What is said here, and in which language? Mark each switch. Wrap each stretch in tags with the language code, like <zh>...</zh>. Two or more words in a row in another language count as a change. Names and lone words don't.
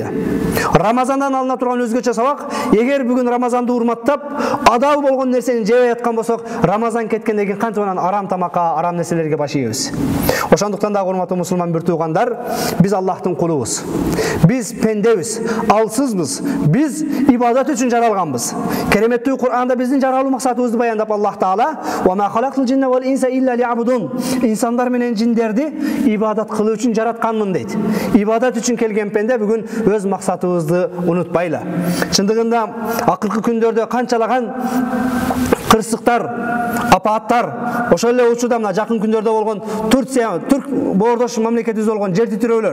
<ky>Рамазандан алына турган өзгөчө сабак, эгер бүгүн Рамазанды урматтап, адал болгон нерсени жебей аткан болсок, Рамазан кеткенден кийин кантип анан арам тамакка, арам нерселерге баш ийебиз. Ошондуктан дагы урматтуу мусулман бир туугандар, биз Аллахтын кулубуз. Биз пендебиз, алсызбыз. Биз ибадат үчүн жаралганбыз. Кереметтүү Кур'анда биздин жаралуу максатыбызды баяндап Аллах Таала,</ky> <ar>"وما خلقت الجن والإنس إلا ليعبدون."</ar> <ky>Инсандар менен жиндерди ибадат кылуу үчүн жаратканмын дейт. Ибадат үчүн келген пенде бүгүн өз максатыбызды унутпайлы. Чындыгында акыркы күндөрдө канчалаган кырсыктар, апааттар, ошол эле учурда мына жакын күндөрдө болгон Турция, Түрк боордош мамлекетибиз болгон жер титирөөлөр.</ky>